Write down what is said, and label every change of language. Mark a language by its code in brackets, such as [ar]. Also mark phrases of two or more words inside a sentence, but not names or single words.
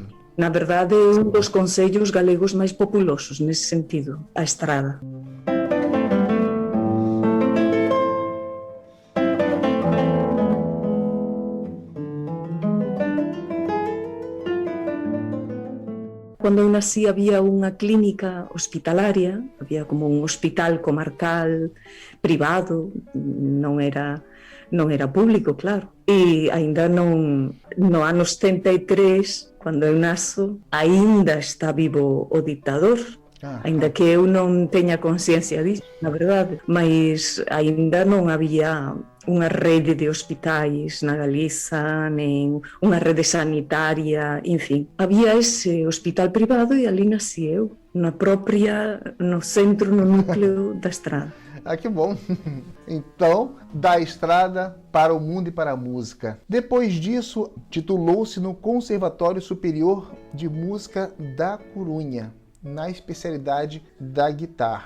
[pt] Na verdade, é um dos concellos galegos mais populosos nesse sentido, a Estrada. [gl] Quando eu nasci havia unha clínica hospitalaria, había como un hospital comarcal privado, non era público, claro. E aínda no ano 73, cando eu nazo, aínda está vivo o dictador, aínda que eu non teña consciencia disso, na verdade, mas aínda non había unha rede de hospitais na Galiza, nen unha rede sanitaria, enfim. Había ese hospital privado e ali nasci eu, no centro, no núcleo da Estrada. [pt] Que bom! Então, da Estrada para o mundo e para a música. Depois disso, titulou-se no Conservatório Superior de Música da Corunha, na especialidade da guitarra.